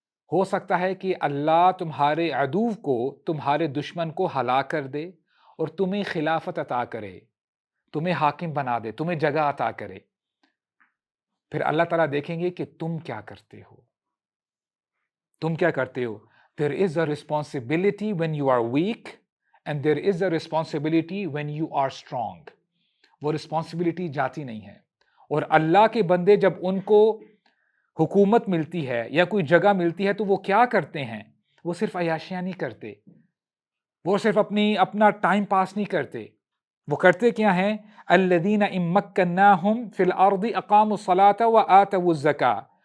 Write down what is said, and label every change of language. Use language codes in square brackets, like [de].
[ur] ہو سکتا ہے کہ اللہ تمہارے عدو کو، تمہارے دشمن کو ہلاک کر دے اور تمہیں خلافت عطا کرے، تمہیں حاکم بنا دے، تمہیں جگہ عطا کرے. پھر اللہ تعالیٰ دیکھیں گے کہ تم کیا کرتے ہو، تم کیا کرتے ہو. [en] There is a responsibility when you are weak and there is a responsibility when you are strong. [ur] وہ responsibility جاتی نہیں ہے. اور اللہ کے بندے جب ان کو حکومت ملتی ہے یا کوئی جگہ ملتی ہے تو وہ کیا کرتے ہیں؟ وہ صرف عیاشیاں نہیں کرتے، وہ صرف اپنا ٹائم پاس نہیں کرتے. وہ کرتے کیا ہیں؟ [ar] الذین ان مکناہم فی الارض اقاموا الصلاۃ وآتوا الزکاۃ.